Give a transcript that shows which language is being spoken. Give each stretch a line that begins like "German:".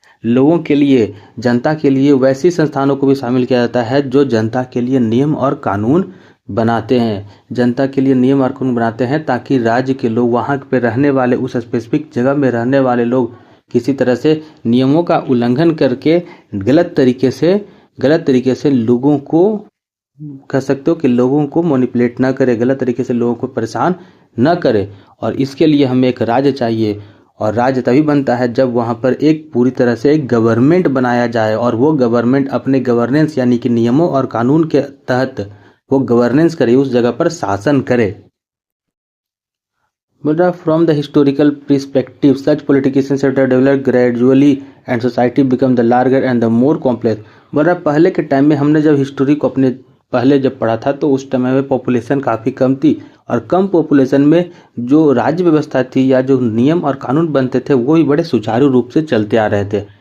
Hindi: लोगों के लिए, जनता के लिए वैसी संस्थानों को भी शामिल किया जाता है जो जनता के लिए नियम और कानून बनाते हैं, जनता के लिए नियम और कानून बनाते हैं, ताकि राज्य के लोग, वहाँ पे रहने वाले, उस स्पेसिफिक जगह में रहने वाले लोग किसी तरह से नियमों का उल्लंघन करके गलत तरीके से लोगों को, कह सकते हो कि लोगों को मैनिपुलेट ना करे, गलत तरीके से लोगों को परेशान न करे। और इसके लिए हमें एक राज्य चाहिए, और राज्य तभी बनता है जब वहाँ पर एक पूरी तरह से एक गवर्नमेंट बनाया जाए, और वो गवर्नमेंट अपने गवर्नेंस यानी कि नियमों और कानून के तहत वो गवर्नेंस करे, उस जगह पर शासन करे।
English: But from the historical perspective, such political sector developed gradually and society become the larger and the more complex.
Hindi: But पहले के टाइम में हमने जब हिस्ट्री को अपने पहले जब पढ़ा था तो उस टाइम में पॉपुलेशन काफ़ी कम थी, और कम पॉपुलेशन में जो राज्य व्यवस्था थी या जो नियम और कानून बनते थे वो भी बड़े सुचारू रूप से चलते आ रहे थे।